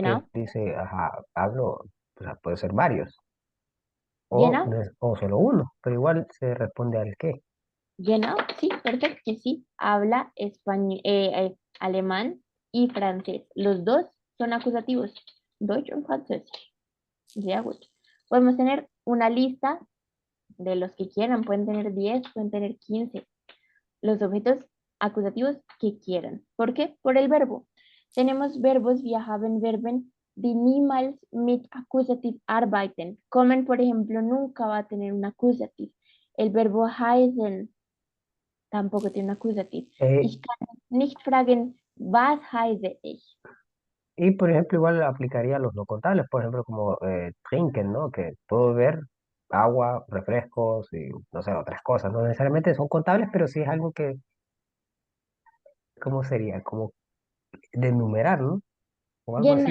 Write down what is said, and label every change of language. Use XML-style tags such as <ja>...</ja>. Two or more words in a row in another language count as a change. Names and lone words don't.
<de>Genau,</de> <es>dice, ajá, hablo, o sea, puede ser varios,</es> <de>genau,</de> <es>o solo uno, pero igual se responde al qué. genau, sí, perfecto, que sí. Habla español, alemán y francés. Los dos son acusativos. Deutsch und Französisch. Sehr gut. Podemos tener una lista de los que quieran. Pueden tener 10, pueden tener 15. Los objetos acusativos que quieran. ¿Por qué? Por el verbo. Tenemos verbos</es> <de>wir haben Verben, die niemals mit Akkusativ arbeiten. Kommen,</de> <es>por ejemplo, nunca va a tener un acusativo. El verbo heißen tampoco tiene un acusativo. Eh,</es> <de>Ich kann nicht fragen, was heiße ich?</de> <es>y por ejemplo, igual aplicaría a los no contables, por ejemplo, como trinken, ¿no? Que puedo beber agua, refrescos y, no sé, otras cosas. No necesariamente son contables, pero sí es algo que, ¿cómo sería? Como de enumerar, ¿no? O algo así,</es>